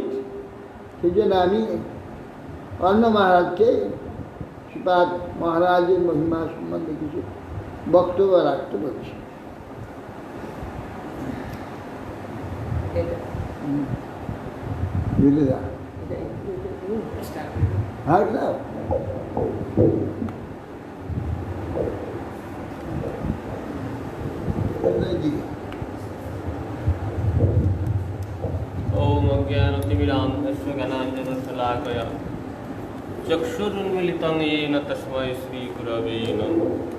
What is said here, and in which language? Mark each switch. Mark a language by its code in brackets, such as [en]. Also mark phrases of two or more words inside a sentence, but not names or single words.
[bn] সেই জন্য আমি অরণ্য মহারাজকে শ্রীপাদ মহারাজের মহিমা সম্বন্ধে কিছু বক্তব্য রাখতে বলছি। বুঝলে যা হ্যাঁ না [sa] ओम अज्ञानतिमिरान्धस्य ज्ञानाञ्जनशलाकया चक्षुरुन्मिलितं येन तस्मै श्रीगुरवे नमः।